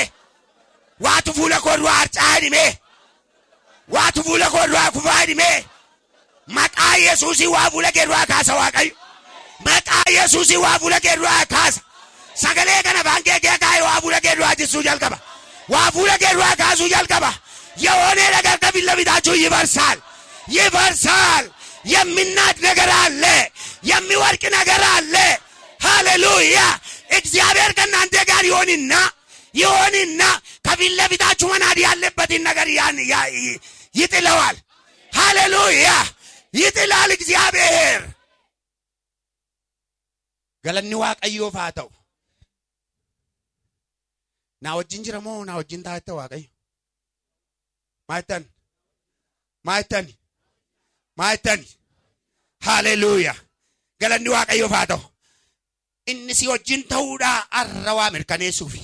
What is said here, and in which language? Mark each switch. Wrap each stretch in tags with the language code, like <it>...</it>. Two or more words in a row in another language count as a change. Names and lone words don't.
<om>Waatu fuula koo duraa harcaa hidhime. Waatu fuula koo duraa kufaa hidhime. Maqaa Yesuusii waa fuula kee duraa kaasa Waaqayyo. Maqaa Yesuusii waa fuula kee duraa kaasa. Sagalee kana afaan kee kaa'ee waa fuula kee duraa jissuu jalqaba. Waa fuula kee duraa kaasuu jalqaba.</om> <am>የሆነ ነገር ከፊት ለፊታችሁ ይፈርሳል ይፈርሳል። የሚናድ ነገር አለ፣ የሚወርቅ ነገር አለ። ሃሌሉያ! እግዚአብሔር ከእናንተ ጋር ይሆንና ከፊት ለፊታችሁ መናድ ያለበትን ነገር ይጥለዋል። ሃሌሉያ! ይጥላል እግዚአብሔር።</am> <om>ገለኒ waaqayyoof haa ta'u. Na wajjin jira moo na wajjin taa'e waaqayyo? Maaytan. Hallelujah. Galanni Waaqayyoof haa ta'u. Inni si wajjin ta'uudha arra waa mirkaneessuufi.</om>